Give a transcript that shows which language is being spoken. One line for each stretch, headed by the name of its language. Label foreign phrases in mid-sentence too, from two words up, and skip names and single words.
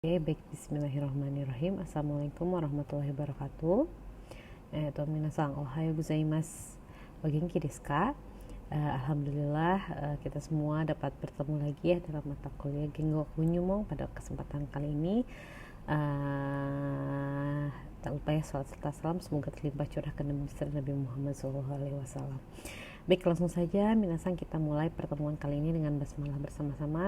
Indonesian: Oke, baik,
Arabic: بسم الله الرحمن الرحيم. السلام عليكم ورحمة الله وبركاته.
Japanese: 皆さん、おはようございます. お元気ですか?
Indonesian: Alhamdulillah kita semua dapat bertemu lagi ya dalam mata kuliah Gengo Hunyumong pada kesempatan kali ini. Tak lupa ya salat serta salam semoga terlimpah curahkan Nabi besar Nabi Muhammad SAW. Baik, langsung saja minasan kita mulai pertemuan kali ini dengan basmalah bersama-sama.